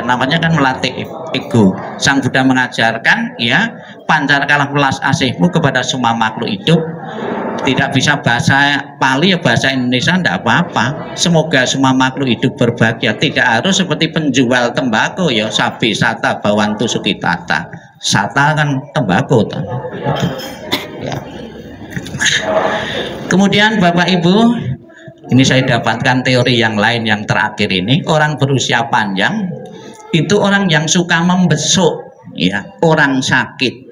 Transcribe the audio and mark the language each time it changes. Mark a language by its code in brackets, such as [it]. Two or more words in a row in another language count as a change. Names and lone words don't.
[id] Namanya kan melatih ego. Sang Buddha mengajarkan ya, pancarkanlah welas asihmu kepada semua makhluk hidup. Tidak bisa bahasa Pali ya bahasa Indonesia tidak apa-apa. Semoga semua makhluk hidup berbahagia. Tidak harus seperti penjual tembakau ya, [pi] sabi sata bawantu sukitata. [id] Sata kan tembakau toh. Ya. Kemudian Bapak Ibu, ini saya dapatkan teori yang lain yang terakhir ini. Orang berusia panjang itu orang yang suka membesuk ya orang sakit.